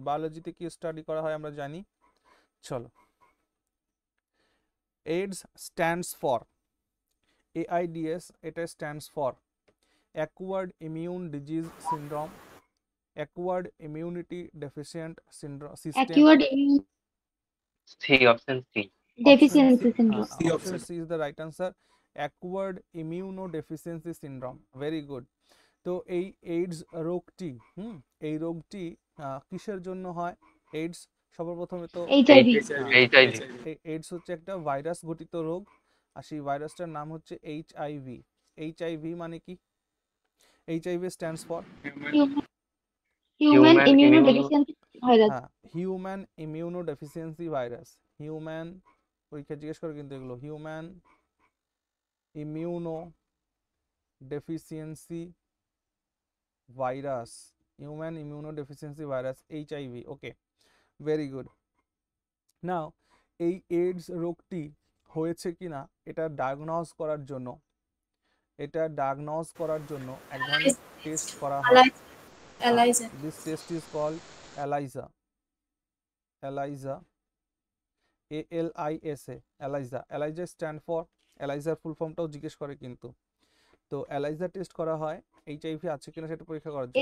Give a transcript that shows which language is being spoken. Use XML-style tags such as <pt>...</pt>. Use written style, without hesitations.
<bn>বায়োলজিতে কি স্টাডি করা হয় আমরা জানি। চলো, এইডস স্ট্যান্ডস ফর, AIDS এটা stands for acquired immune disease syndrome, acquired immunity deficient system.</bn> <en>Acquired C, option C. deficiency syndrome. Option C is the right answer. Acquired immunodeficiency syndrome. Very good.</en> <bn>তো এই AIDS রোগটি এই রোগটি কিসের জন্য হয়? AIDS সর্বপ্রথমে তো</bn> <en>HIV. HIV.</en> <bn>এইডস হচ্ছে একটা ভাইরাস ঘটিত রোগ, আর সেই ভাইরাসটার নাম হচ্ছে HIV। HIV মানে কি? HIV stands for</bn> <en>Human immunodeficiency virus.</en> <bn>হ্যাঁ, হিউম্যান ইমিউনোডেফিসিয়েন্সি ভাইরাস। হিউম্যান পরীক্ষা জিজ্ঞেস করে কিন্তু এগুলো, human immuno deficiency virus, human immunodeficiency virus HIV। ওকে, ভেরি গুড। নাও এই এইডস রোগটি হয়েছে কিনা এটা ডায়াগনোজ করার জন্য এক ধরনের টেস্ট করা হয়।</bn> <en>ELISA. This test is called ELISA. ELISA. ALISA. ELISA. ELISA stand for,</en> <bn>ELISA ফুল ফর্মটাও জিজ্ঞেস করে কিন্তু। তো ELISA টেস্ট করা হয় HIV আছে কিনা সেটা পরীক্ষা করার জন্য।</bn>